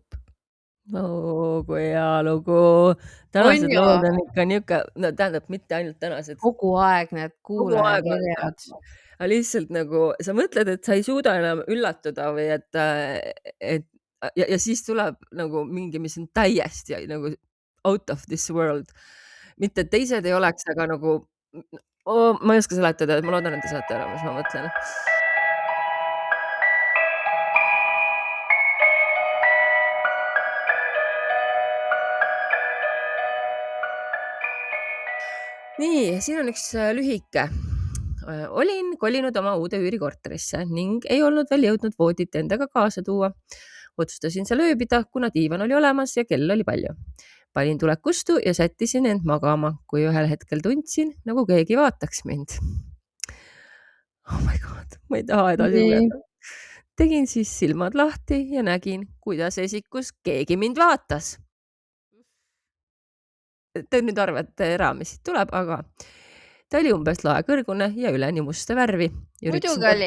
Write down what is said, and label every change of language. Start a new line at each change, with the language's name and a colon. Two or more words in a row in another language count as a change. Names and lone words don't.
Estonian: Kui hea lugu. Tänased lood on ikka niuke, no tähendab, mitte ainult tänased. Kogu aeg need kuulajad. Lihtsalt nagu sa mõtled, et sa ei suuda enam üllatuda või ja siis tuleb nagu mingi, mis on täiesti nagu
English: out of this world.
Estonian: Mitte teised ei oleks, aga nagu ma ei oska seletada, ma loodan, et te saate aru, mis ma mõtlen. Nii, siin on üks lühike. Olin kolinud oma uude üürikorterisse ning ei olnud veel jõudnud voodit endaga kaasa tuua. Otsustasin seal ööbida, kuna diivan oli olemas ja kell oli palju. Panin tulekustu ja sättisin end magama, kui ühel hetkel tundsin, nagu keegi vaataks mind.
English: Oh my god,
Estonian: ma ei taha edasi lugeda. Tegin siis silmad lahti ja nägin, kuidas esikus keegi mind vaatas. Te nüüd arvate raamist tuleb, aga ta oli umbes laekõrgune ja üleni musta värvi. Muidugi oli.